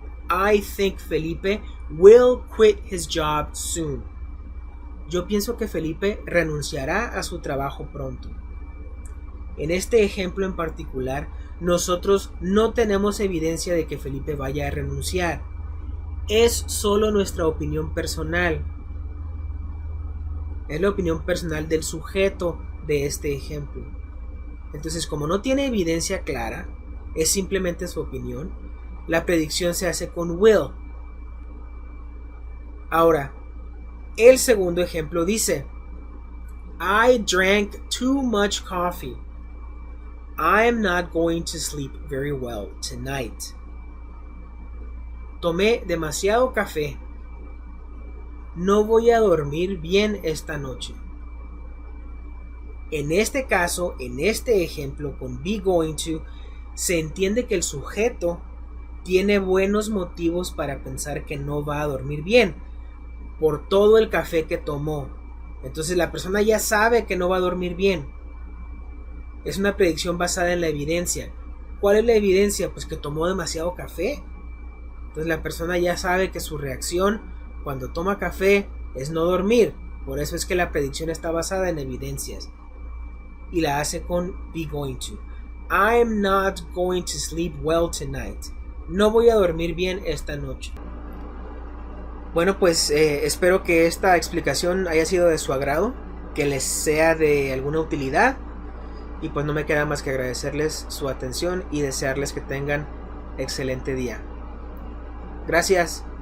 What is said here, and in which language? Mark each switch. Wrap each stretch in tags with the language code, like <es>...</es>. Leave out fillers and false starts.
<en>I think Felipe will quit his job soon.</en> <es>Yo pienso que Felipe renunciará a su trabajo pronto. En este ejemplo en particular, nosotros no tenemos evidencia de que Felipe vaya a renunciar. Es solo nuestra opinión personal. Es la opinión personal del sujeto de este ejemplo. Entonces, como no tiene evidencia clara, es simplemente su opinión, la predicción se hace con will. Ahora, el segundo ejemplo dice,</es> <en>I drank too much coffee. I am not going to sleep very well tonight.</en> <es>Tomé demasiado café. No voy a dormir bien esta noche. En este caso, en este ejemplo con be going to, se entiende que el sujeto tiene buenos motivos para pensar que no va a dormir bien por todo el café que tomó. Entonces la persona ya sabe que no va a dormir bien. Es una predicción basada en la evidencia. ¿Cuál es la evidencia? Pues que tomó demasiado café. Entonces la persona ya sabe que su reacción cuando toma café es no dormir. Por eso es que la predicción está basada en evidencias. Y la hace con be going to.</es> <en>I'm not going to sleep well tonight.</en> <es>No voy a dormir bien esta noche. Bueno, pues espero que esta explicación haya sido de su agrado, que les sea de alguna utilidad, y pues no me queda más que agradecerles su atención y desearles que tengan excelente día. Gracias.</es>